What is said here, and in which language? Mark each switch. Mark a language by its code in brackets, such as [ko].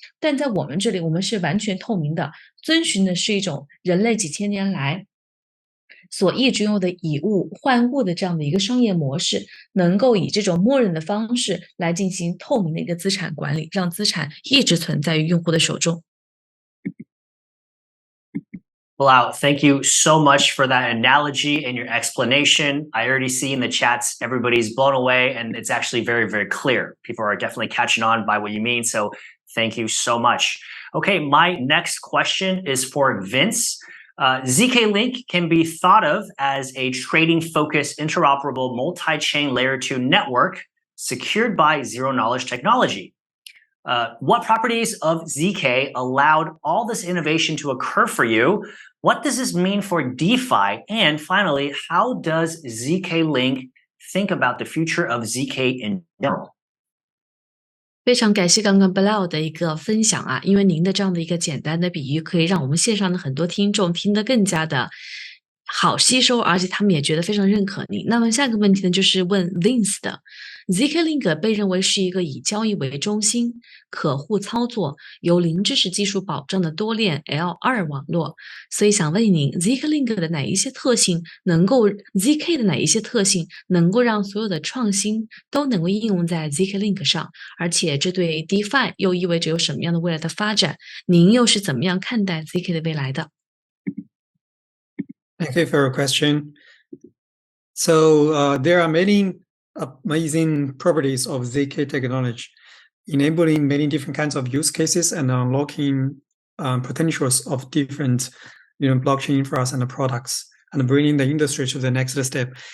[zh] 但在我们这里，我们是完全透明的，遵循的是一种人类几千年来所一直用的以物换物的这样的一个商业模式，能够以这种默认的方式来进行透明的一个资产管理，让资产一直存在于用户的手中。 [en] Balal, thank you so much for that analogy and your explanation. I already see in the chats everybody's blown away, and it's actually very, very clear. People are definitely catching on by what you mean, so thank you so much. Okay, my next question is for Vince. zkLink can be thought of as a trading-focused, interoperable, multi-chain layer 2 network secured by zero-knowledge technology. What properties of ZK allowed all this innovation to occur for you? What does this mean for DeFi? And finally, how does zkLink think about the future of ZK in general? [zh] 非常感谢刚刚 Balal 的一个分享啊，因为您的这样的一个简单的比喻，可以让我们线上的很多听众听得更加的好吸收，而且他们也觉得非常认可您。那么下一个问题呢，就是问 Vince 的。zkLink 被认为是一个以交易为中心、可互操作、由零知识技术保障的多链 L2 网络，所以想问您 zkLink 的哪一些特性能够 ZK 的哪一些特性能够让所有的创新都能够应用在 zkLink 上，而且这对 DeFi 又意味着有什么样的未来的发展？您又是怎么样看待 ZK 的未来的？ [en] Thank you for your question. So there are many amazing properties of ZK technology, enabling many different kinds of use cases and unlocking potentials of different blockchain infras and products, and bringing the industry to the next step.